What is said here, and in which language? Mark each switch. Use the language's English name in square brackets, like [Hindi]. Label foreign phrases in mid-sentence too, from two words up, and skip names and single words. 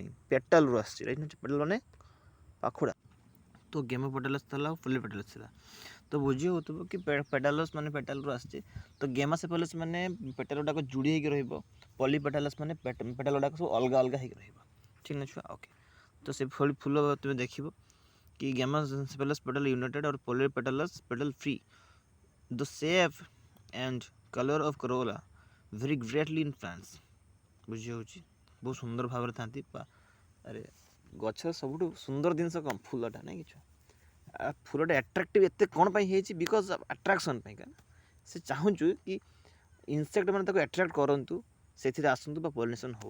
[Odia] ପେଟାଲରୁ ଆସିଛି। ରାଇଟ୍। ପେଟାଲ ମାନେ ପାଖୁଡ଼ା। ତ ଗେମୋପେଟାଲସ୍ ଥିଲା ଆଉ ପଲିପେଟାଲସ୍ ଥିଲା। ତ ବୁଝି ହେଉଥିବ କି ପେଟାଲସ୍ ମାନେ ପେଟାଲରୁ ଆସିଛି। ତ ଗେମୋସେଫାଲସ୍ ମାନେ ପେଟାଲ ଗୁଡ଼ାକ ଯୋଡ଼ି ହେଇକି ରହିବ। ପଲିପେଟାଲସ୍ ମାନେ ପେଟାଲ ଗୁଡ଼ାକ ସବୁ ଅଲଗା ଅଲଗା ହେଇକି ରହିବ। ଠିକ୍ ନା ଛୁଆ? ଓକେ। ତ ସେ ଫୁଲ ତୁମେ ଦେଖିବ कि ଗେମୋସେଫାଲସ୍ [English] petal united or polypetalous petal free। The shape and color of corolla vary greatly in plants। [Odia] ବୁଝି ହେଉଛି? ବହୁତ ସୁନ୍ଦର ଭାବରେ ଥାନ୍ତି। ଆରେ ଗଛର ସବୁଠୁ ସୁନ୍ଦର ଜିନିଷ କ'ଣ? ଫୁଲଟା, ନାଇଁ କିଛି? ଫୁଲଟା ଆଟ୍ରାକ୍ଟିଭ୍ ଏତେ କ'ଣ ପାଇଁ ହେଇଛି? [English] because of attraction [Odia] ପାଇଁକା। ସେ ଚାହୁଁଛୁ କି ଇନସେକ୍ଟ ମାନେ ତାକୁ ଆଟ୍ରାକ୍ଟ କରନ୍ତୁ, ସେଥିରେ ଆସନ୍ତୁ ବା ପଲିନେସନ୍ ହଉ।